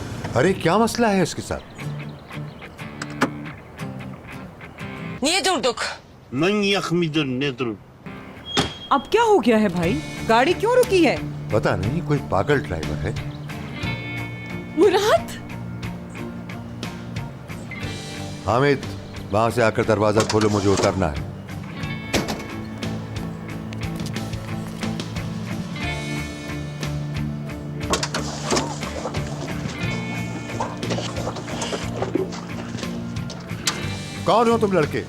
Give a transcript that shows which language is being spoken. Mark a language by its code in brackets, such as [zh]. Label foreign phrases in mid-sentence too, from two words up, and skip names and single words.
[hi] अरे क्या मसला है इसके साथ? [tr] Niye durduk? Manyak mıdır nedir? [hi] अब क्या हो गया है भाई? गाड़ी क्यों रुकी है? पता नहीं, कोई पागल ड्राइवर है। मुराद, हामिद, वहां से आकर दरवाजा खोलो, मुझे उतरना है। कौन हो तुम लड़के?